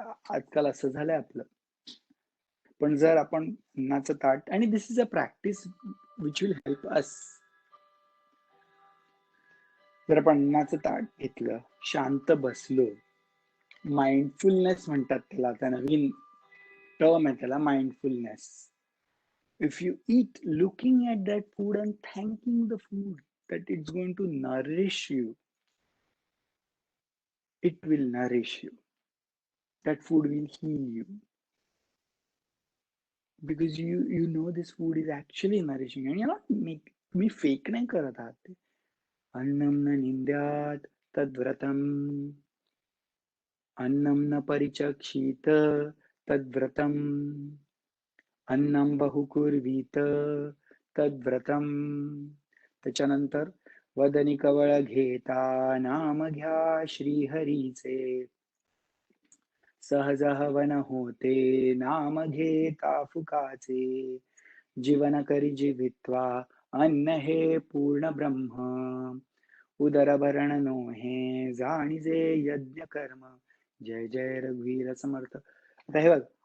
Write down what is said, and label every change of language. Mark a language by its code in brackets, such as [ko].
[mr] आजकाल असं झालंय आपलं. पण जर आपण अन्नाचं ताट, आणि [en] This is a practice which will help us. [mr] जर आपण अन्नाचं ताट घेतलं, शांत बसलो, माइंडफुलनेस म्हणतात त्याला, आता नवीन टर्म आहे त्याला, mindfulness. [en] If you eat looking at that food and thanking the food that it's going to nourish you, it will nourish you. That food will heal you. Because you know this food is actually nourishing, and you're not [mr] तुम्ही fake नाही करत आहात ते. [sa] अन्नम न निंद्यात तद्व्रतम, अन्नम न परिचक्षित तद्व्रतम, अन्नम बहुकुर्वीत तद्व्रतम. [mr] त्याच्यानंतर वदनी कवळ घेता नाम घ्या श्रीहरीचे, सहज हवन होते नाम घेता फुकाचे, जीवन करी जीवित्वा अन्न हे पूर्ण ब्रह्म, उदर भरण नोहे जाणीजे यज्ञ कर्म. जय जय रघुवीर समर्थ. आता हे बघ,